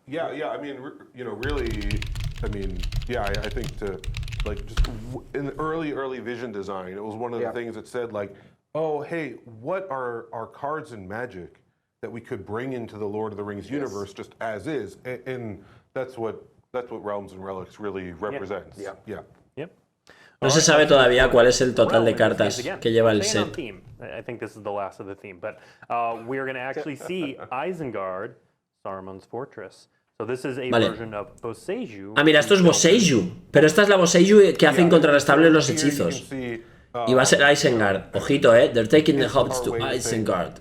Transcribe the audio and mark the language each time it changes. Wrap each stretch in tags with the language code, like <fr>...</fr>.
<en>Yeah, I mean, really, I think to like just in the early vision design, it was one of the things that said like, oh hey, what are our cards in Magic that we could bring into the Lord of the Rings universe just as is, and that's what Realms and Relics really represents.</en> <es>No se sabe todavía cuál es el total de cartas que lleva el set.</es> <en>I think this is the last of the theme, but we're going to actually see Isengard, Saruman's fortress. So this is a version of Boseiju.</en> <es>Ah, mira, esto es Boseiju, pero esta es la Boseiju que hace incontrarrestables los hechizos. Y va a ser Isengard.</es> <en>Ojito, they're taking the hobbits to Isengard.</en>